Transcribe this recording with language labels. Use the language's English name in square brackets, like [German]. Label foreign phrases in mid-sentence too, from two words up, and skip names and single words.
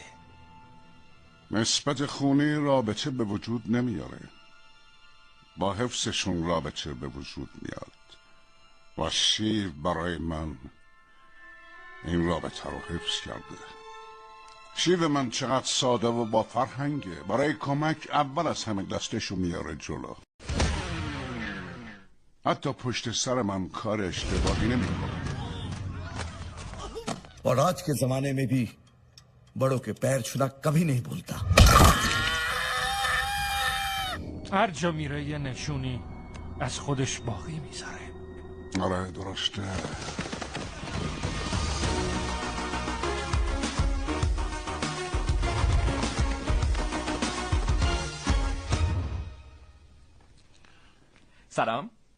[Persian] نسبت خونی رابطه به وجود نمیاره، با حفظشون رابطه به وجود میاد و شیو برای من این رابطه رو حفظ کرده. شیو من چقدر ساده و با فرهنگه، برای کمک اول از همه دستشو میاره جلو. حتی پشت سر من کار اشتباهی نمیکنه. [Hindi] और आज के जमाने में भी बड़ों के पैर छूना कभी नहीं भूलता. [Persian] هر جا میره یه نشونی از خودش باقی میذاره. آره درسته. سلام.